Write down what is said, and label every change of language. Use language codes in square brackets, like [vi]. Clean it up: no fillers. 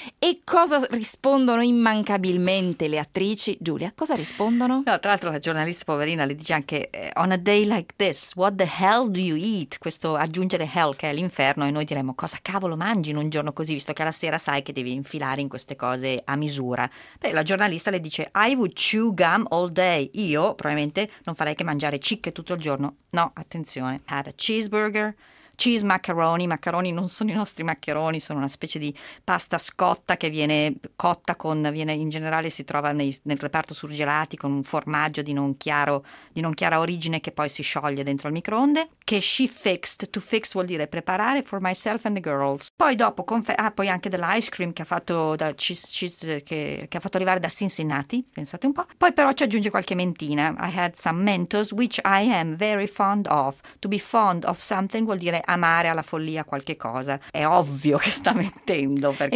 [it] E cosa rispondono immancabilmente le attrici? Giulia, cosa rispondono? No, tra l'altro la giornalista poverina le dice anche [en] on a day like this, what the hell do you eat? [it] Questo aggiungere hell, che è l'inferno, e noi diremmo cosa cavolo mangi un giorno così, visto che alla sera sai che devi infilare in queste cose a misura. Beh, la giornalista le dice [en] I would chew gum all day. [it] Io probabilmente non farei che mangiare cicche tutto il giorno. No, attenzione, [en] had a cheeseburger, cheese macaroni. [it] Macaroni non sono i nostri maccheroni, sono una specie di pasta scotta che viene cotta con, viene in generale, si trova nel reparto surgelati con un formaggio di non chiara origine che poi si scioglie dentro al microonde. [en] Che she fixed, to fix [it] vuol dire preparare, [en] for myself and the girls. [it] Poi dopo poi anche dell'ice cream che ha fatto da che ha fatto arrivare da Cincinnati, pensate un po'. Poi però ci aggiunge qualche mentina: [en] I had some Mentos which I am very fond of. To be fond of something [it] vuol dire amare alla follia qualche cosa. È ovvio che sta mentendo, perché